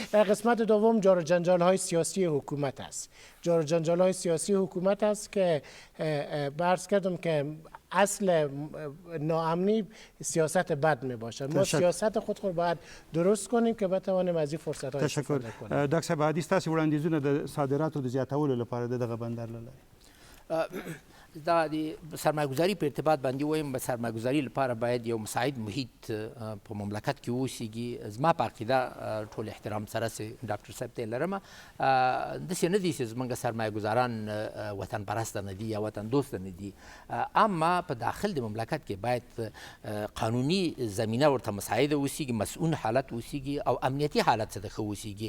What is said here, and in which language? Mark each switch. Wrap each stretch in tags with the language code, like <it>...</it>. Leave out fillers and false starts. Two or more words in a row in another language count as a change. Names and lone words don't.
<fa>در قسمت دوم جار و جنجال‌های سیاسی حکومت است. جار و جنجال‌های سیاسی حکومت است که عرض کردم که اصل ناامنی سیاست بد می باشد. ما سیاست خود باید درست کنیم که بتوانیم از این فرصت‌ها استفاده کنیم.</fa> <ps>ډاکټر صاحب حدیث تاسو وړاندیزونه د صادراتو د زیاتولو لپاره دغه بندر لري. دا د سرمایه‌ګذاري په ارتباط باندې وایم، به سرمایه‌ګذاري لپاره باید یو مساعد محیط په مملکت کې اوسیږي. زما په عقیده ټول احترام سره چې ډاکټر صاحب ته لرم، داسې نه دي چې زموږ سرمایه‌ګذاران وطن پرست نه دي یا وطن دوست نه دي، اما په داخل د مملکت کې باید قانوني زمینه ورته مساعده اوسیږي، مسؤون حالت اوسیږي او امنیتي حالت څخه ښه اوسیږي.</ps>